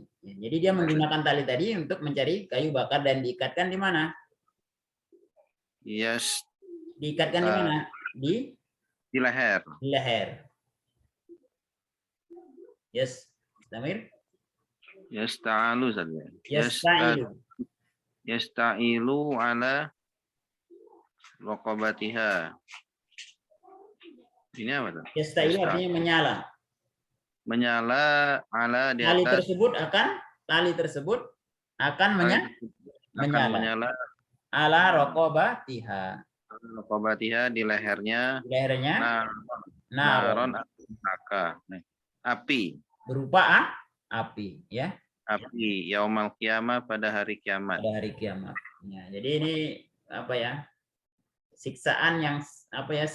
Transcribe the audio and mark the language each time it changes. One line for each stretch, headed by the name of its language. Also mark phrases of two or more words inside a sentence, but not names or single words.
Indonesian: Jadi dia menggunakan tali tadi untuk mencari kayu bakar dan diikatkan di mana? Yes. Diikatkan di mana? Di leher. Di leher. Yes, Damir. Yasta'alu saja.
Arabic: يشتعل على رقبتها.
Indonesian: Ini apa tuh? Yasta'ilu artinya menyala. Menyala ala di tali atas. Tali tersebut akan menyala
Arabic: على رقبتها.
Indonesian: Raqabatiha di lehernya. Di lehernya. Naron api. Berupa api ya. Api
Arabic: يوم القيامة
Indonesian: pada hari kiamat. Pada hari kiamat. Ya, jadi ini apa ya? Siksaan yang apa ya?